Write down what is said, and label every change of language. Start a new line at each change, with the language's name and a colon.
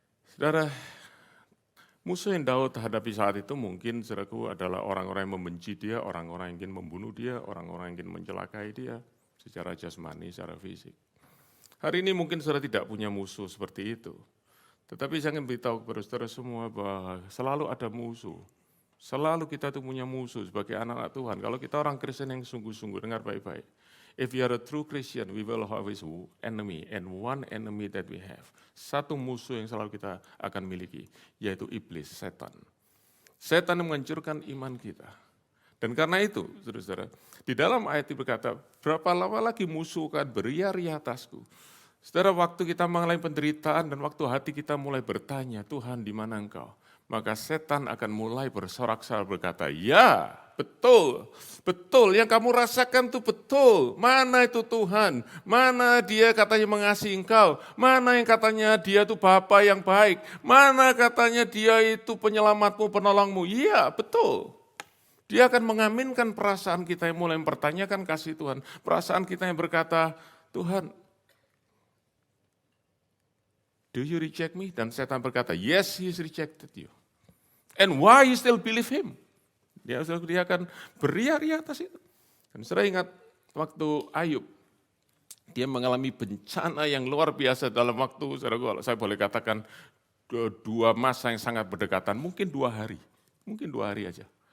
Indonesian: Saudara, musuh yang Daud hadapi saat itu mungkin saudaraku adalah orang-orang yang membenci dia, orang-orang yang ingin membunuh dia, orang-orang yang ingin mencelakai dia secara jasmani, secara fisik. Hari ini mungkin saudara tidak punya musuh seperti itu. Tetapi saya ingin beritahu kepada saudara semua bahwa selalu ada musuh. Selalu kita itu punya musuh sebagai anak-anak Tuhan. Kalau kita orang Kristen yang sungguh-sungguh, dengar baik-baik.
English: If you are a true Christian, we will always enemy, and one enemy that we have.
Indonesian: Satu musuh yang selalu kita akan miliki, yaitu iblis, setan. Setan yang menghancurkan iman kita. Dan karena itu, saudara-saudara, di dalam ayat itu berkata, berapa lama lagi musuh akan beria-ria atasku. Saudara, waktu kita mengalami penderitaan dan waktu hati kita mulai bertanya, Tuhan di mana engkau? Maka setan akan mulai bersorak-sorak berkata, ya betul, betul yang kamu rasakan itu betul. Mana itu Tuhan? Mana dia katanya mengasihi engkau? Mana yang katanya dia itu Bapa yang baik? Mana katanya dia itu penyelamatmu, penolongmu? Iya betul. Dia akan mengaminkan perasaan kita yang mulai mempertanyakan kasih Tuhan. Perasaan kita yang berkata, Tuhan,
English: do you reject me?
Indonesian: Dan setan berkata,
English: yes, he has rejected you. And why you still believe him?
Indonesian: Dia akan beria-ria atas itu. Dan saya ingat waktu Ayub, dia mengalami bencana yang luar biasa dalam waktu, saya boleh katakan, dua masa yang sangat berdekatan, mungkin 2 hari. Mungkin 2 hari aja.